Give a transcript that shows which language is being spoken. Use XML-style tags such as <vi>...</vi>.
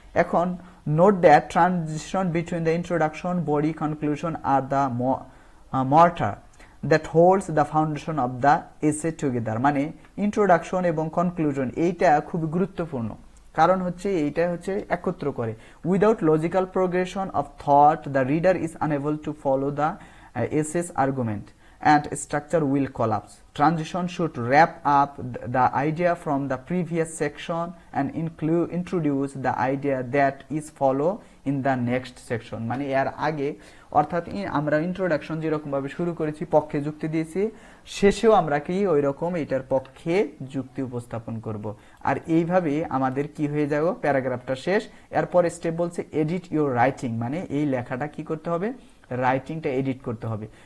<en>এখন note that transition between the introduction, body, conclusion are the mortar that holds the foundation of the essay together।</en> <bn>মানে introduction এবং conclusion এইটা খুব গুরুত্বপূর্ণ, কারণ হচ্ছে এইটা হচ্ছে একত্র করে।</bn> <en>Without logical progression of thought the reader is unable to follow the essay's argument and structure will collapse. Transition should wrap up the idea from the previous section and introduce the idea that is follow in the next section।</en> <bn>মানে এর আগে অর্থাৎ আমরা introduction যেরকম ভাবে শুরু করেছি, পক্ষে যুক্তি দিয়েছি, শেষেও আমরা কি ওই রকম এটার পক্ষে যুক্তি উপস্থাপন করব। আর এইভাবে আমাদের কি হয়ে যাবে, প্যারাগ্রাফটা শেষ। এরপর স্টেপ বলছে</bn> <en>edit your writing,</en> <bn>মানে এই লেখাটা কি করতে হবে, রাইটিংটা এডিট করতে হবে।</bn>